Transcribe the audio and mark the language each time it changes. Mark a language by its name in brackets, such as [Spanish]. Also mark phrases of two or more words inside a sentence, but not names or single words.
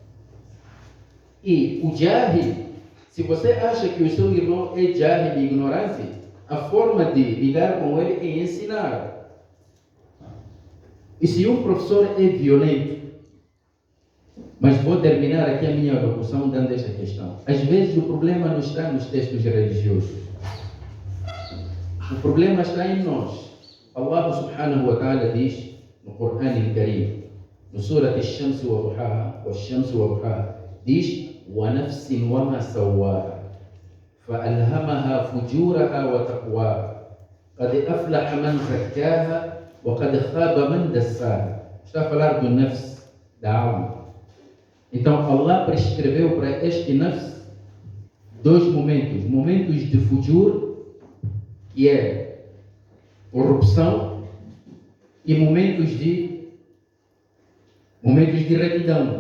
[Portuguese] E o jahil, se você acha que o seu irmão é jahil e ignorante, a forma de lidar com ele é ensinar. E se um professor é violento, mas vou terminar aqui a minha locução dando esta questão. Às vezes o problema não está nos textos religiosos. O problema está em nós. [Arabic] الله سبحانه وتعالى [Portuguese] diz no Corão [Arabic] Al-Karim, no سورة الشمس وضحاها والشمس وضحاها, diz: وَنَفْسٍ وَمَا سَوَّاهَا فَأَلْهَمَهَا فُجُورَهَا وَتَقْوَاهَا قَدْ أَفْلَحَ مَنْ زَكَّاهَا وَقَدْ خَابَ مَنْ دَسَّاهَا. [Portuguese] Está a falar do nafs, da alma. Então Allah prescreveu para este nafs dois momentos. Momentos de fujur, que é corrupção, e momentos de retidão.